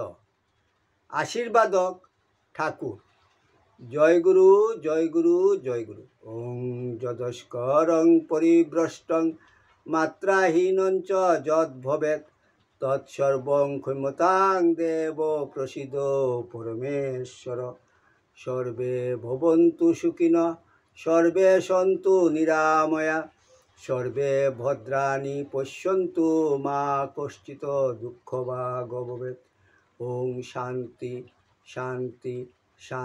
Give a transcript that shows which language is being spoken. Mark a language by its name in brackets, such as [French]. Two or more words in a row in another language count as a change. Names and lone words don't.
[Bangla] আশীর্বাদক ঠাকুর। জয় গুরু, জয় গুরু, জয় গুরু। [Sanskrit] ওং যদস্করং পরিভ্রষ্টং মাত্রাহীনঞ্চ যদ ভবেৎ তৎসর্বং ক্ষমতাং দেব প্রসিদ পরমেশ্বর। সর্বে ভবন্তু সুখিনঃ, সর্বে সন্তু নিরাময়া, সর্বে ভদ্রাণি পশ্যন্তু মা কশ্চিৎ দুঃখভাগ্ ভবেৎ। ওং শান্তি শান্তি শান্তি।